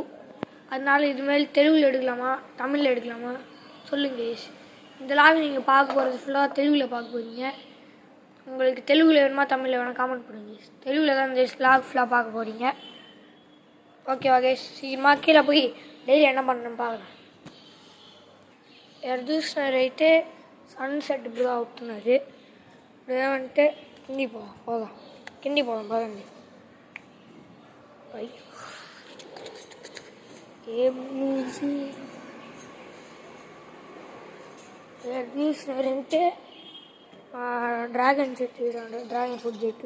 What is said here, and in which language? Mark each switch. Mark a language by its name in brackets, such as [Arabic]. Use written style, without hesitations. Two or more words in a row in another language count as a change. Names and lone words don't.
[Tamil] அதனால இதுமாரி தெலுங்கில் எடுக்கலாமா தமிழில் எடுக்கலாமா சொல்லுங்கள். இந்த லாக் நீங்கள் பார்க்க போகிறது ஃபுல்லாக தெலுங்கில் பார்க்க போகிறீங்க. உங்களுக்கு தெலுங்கில் வேணுமா தமிழில் வேணால் காமெண்ட் பண்ணுங்க. தெலுங்கில் தான் இந்த லாக் ஃபுல்லாக பார்க்க போகிறீங்க. ஓகே சீக்கிரமாக கீழே போய் டெய்லி என்ன பண்ணுறேன்னு பார்க்கலாம். [Telugu] చూసినారైతే సన్సెట్ ఇప్పుడు అవుతున్నది. ఏమంటే కిందికి పోదాం పదండి. చూసినారంటే డ్రాగన్ చెట్టు చూడండి, డ్రాగన్ ఫ్రూట్ చెట్టు.